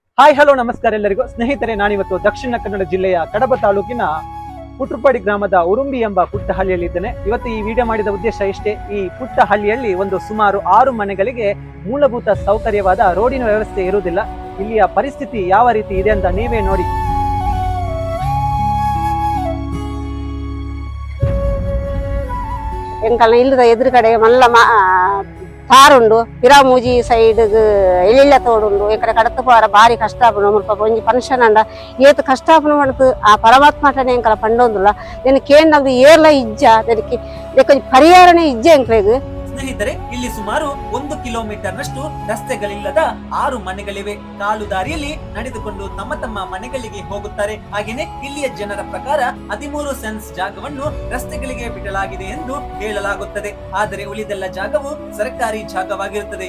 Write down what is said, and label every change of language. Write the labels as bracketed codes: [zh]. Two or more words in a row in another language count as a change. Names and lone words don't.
[kn] ಹಾಯ್ ಹಲೋ ನಮಸ್ಕಾರ ಎಲ್ಲರಿಗೂ ಸ್ನೇಹಿತರೆ, ನಾನಿವತ್ತು ದಕ್ಷಿಣ ಕನ್ನಡ ಜಿಲ್ಲೆಯ ಕಡಬ ತಾಲೂಕಿನ ಪುಟ್ರುಪಾಡಿ ಗ್ರಾಮದ ಉರುಂಬಿ ಎಂಬ ಪುಟ್ಟ ಹಳ್ಳಿಯಲ್ಲಿ ಇದ್ದೇನೆ. ಇವತ್ತು ಈ ವಿಡಿಯೋ ಮಾಡಿದ ಉದ್ದೇಶ ಇಷ್ಟೇ. ಈ ಪುಟ್ಟ ಹಳ್ಳಿಯಲ್ಲಿ ಒಂದು ಸುಮಾರು 6 ಮನೆಗಳಿಗೆ ಮೂಲಭೂತ ಸೌಕರ್ಯವಾದ ರೋಡಿನ ವ್ಯವಸ್ಥೆ ಇರುವುದಿಲ್ಲ. ಇಲ್ಲಿಯ ಪರಿಸ್ಥಿತಿ ಯಾವ ರೀತಿ ಇದೆ ಅಂತ ನೀವೇ ನೋಡಿ. [tcy] ಎಂಕಲ್ನ ಇಲ್ಲದ ಎದುರುಗಡೆ ಮಲ್ಲ ತಾರುಂಡು ಪಿರಾಮೂಜಿ ಸೈಡ್ ಎಳಿಲ್ಲ ತೋಡುಂಡು ಎಂಕಡೆ ಕಡತ ಪೋರ ಬಾರಿ ಕಷ್ಟ ಆಪುಂಡು ಮುಲ್ಪ ಒಂಜಿ ಫಂಕ್ಷನ್ ಅಂಡ ಏತ್ ಕಷ್ಟ ಆಪುಂಡು ಮನತು ಆ ಪರಮಾತ್ಮಟನೆ ಎಂಕಲ ಪಂಡೊಂದುಲ್ಲ ದೆನ್ ಕೇಂದ್ರ ಏರ್ಲ ಇಜ್ಜ ದೆನಕ್ಕೆ ಕೊಂಚ ಪರಿಹಾರನೆ ಇಜ್ಜೆ ಎಂಕ್ಲೆಗ್. [kn] ಸ್ನೇಹಿತರೆ, ಇಲ್ಲಿ ಸುಮಾರು 1 ಕಿಲೋಮೀಟರ್ ನಷ್ಟು ರಸ್ತೆಗಳಿಲ್ಲದ 6 ಮನೆಗಳಿವೆ. ಕಾಲು ದಾರಿಯಲ್ಲಿ ನಡೆದುಕೊಂಡು ತಮ್ಮ ತಮ್ಮ ಮನೆಗಳಿಗೆ ಹೋಗುತ್ತಾರೆ. ಹಾಗೇನೆ ಇಲ್ಲಿಯ ಜನರ ಪ್ರಕಾರ 13 ಸೆನ್ಸ್ ಜಾಗವನ್ನು ರಸ್ತೆಗಳಿಗೆ ಬಿಡಲಾಗಿದೆ ಎಂದು ಹೇಳಲಾಗುತ್ತದೆ. ಆದರೆ ಉಳಿದೆಲ್ಲ ಜಾಗವು ಸರ್ಕಾರಿ ಜಾಗವಾಗಿರುತ್ತದೆ.